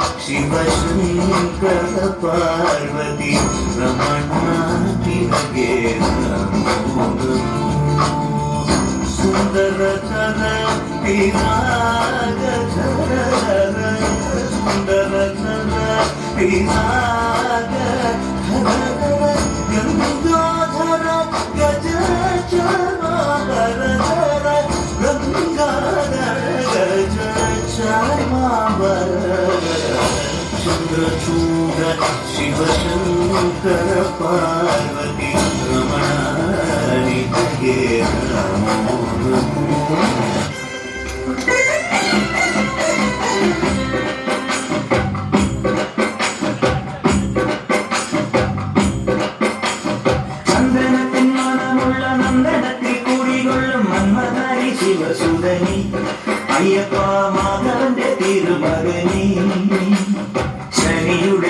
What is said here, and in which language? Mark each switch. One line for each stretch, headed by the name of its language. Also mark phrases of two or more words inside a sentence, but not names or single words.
Kannada: ಶಿವಶಂಕರ ಪಾರ್ವತಿ ರಮಣ ನಿನಗೆ ನಮೋ ಸುಂದರ ತರ ಪಿರಾಗ ಧರ ಸುಂದರ ತರ ಪಿರಾಗ ಧರ ಗಂಗಾಧರ ಗಜ ಚರ್ಮಾವರ ಧರ ಗಂಗಾಧರ ಗಜ ಚರ್ಮಾವರ ಚಂದ್ರಚೂಡ ಶಿವಶಂಕರ ಪಾರ್ವತಿ ರಮಣ ನಿನಗೆ ನಮೋ
Malayalam: ചന്ദനത്തിൻ മണമുള്ള നന്ദനത്തിൽ കൂടികൊള്ളും മന്മഥാരി ശിവസുതനി അയ്യപ്പ മാധവന്റെ തിരുമകനി ശനിയുടെ